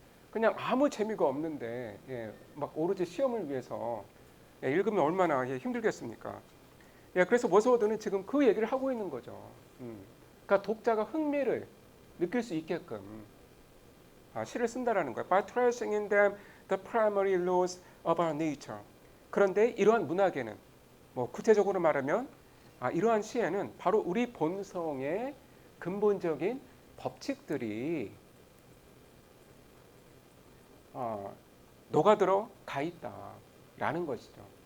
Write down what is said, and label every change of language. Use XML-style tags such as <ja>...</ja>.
<ko>그냥 아무 재미가 없는데 예, 막 오로지 시험을 위해서 읽으면 얼마나 힘들겠습니까? 예, 그래서 워스워드는 지금 그 얘기를 하고 있는 거죠. 그러니까 독자가 흥미를 느낄 수 있게끔 시를 쓴다라는 거예요.</ko> <en>By tracing in them the primary laws of our nature.</en> <ko>그런데 이러한 문학에는 뭐 구체적으로 말하면 이러한 시에는 바로 우리 본성의 근본적인 법칙들이 녹아들어 가 있다라는 것이죠.</ko>